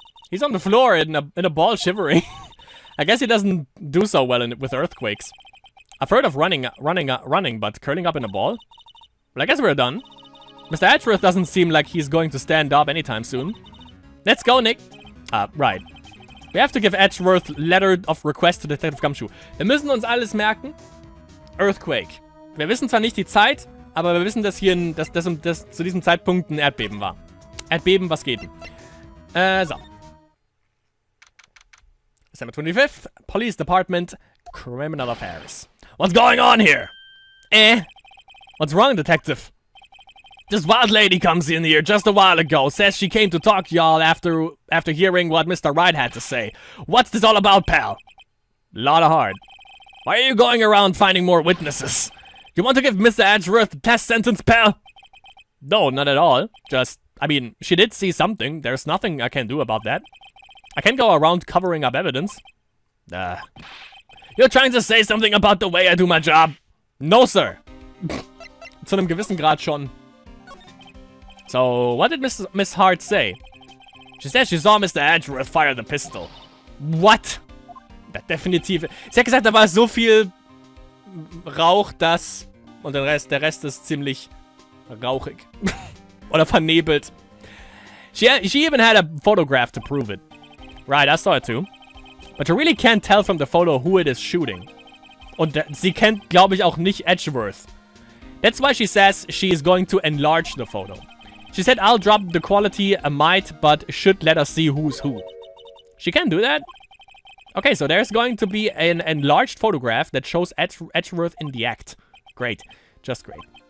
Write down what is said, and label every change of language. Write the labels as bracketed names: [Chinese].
[English] He's on the floor in a ball shivering. I guess he doesn't do so well with earthquakes. I've heard of running, but curling up in a ball? Well, I guess we're done. Mr. Edgeworth doesn't seem like he's going to stand up anytime soon. Let's go, Nick. Right. We have to give Edgeworth letter of request to Detective Gumshoe. [German] Wir müssen uns alles merken. Earthquake. Wir wissen zwar nicht die Zeit, aber wir wissen, dass hier dass zu diesem Zeitpunkt ein Erdbeben war. Erdbeben, was geht denn? So. [English] December 25th, Police Department, Criminal Affairs. What's going on here? What's wrong, Detective? This wild lady comes in here just a while ago, says she came to talk to y'all after hearing what Mr. Wright had to say. What's this all about, pal? Lotta hard. Why are you going around finding more witnesses? You want to give Mr. Edgeworth the test sentence, pal? No, not at all. Just, I mean, she did see something. There's nothing I can do about that. I can't go around covering up evidence. You're trying to say something about the way I do my job? No, sir. [German] Zu einem gewissen Grad schon. [English] So, what did Miss Hart say? She said she saw Mr. Edgeworth fire the pistol. What? Definitiv. [German] Sie hat gesagt, da war so viel Rauch, dass... Und der Rest ist ziemlich rauchig. Oder vernebelt. [English] She even had a photograph to prove it. Right, I saw it too. But you really can't tell from the photo who it is shooting. [German] Und sie kennt, glaube ich, auch nicht Edgeworth. [English] That's why she says she is going to enlarge the photo. She said I'll drop the quality a mite, but should let us see who's who. She can do that? Okay, so there's going to be an enlarged photograph that shows Edgeworth in the act. Great. Just great.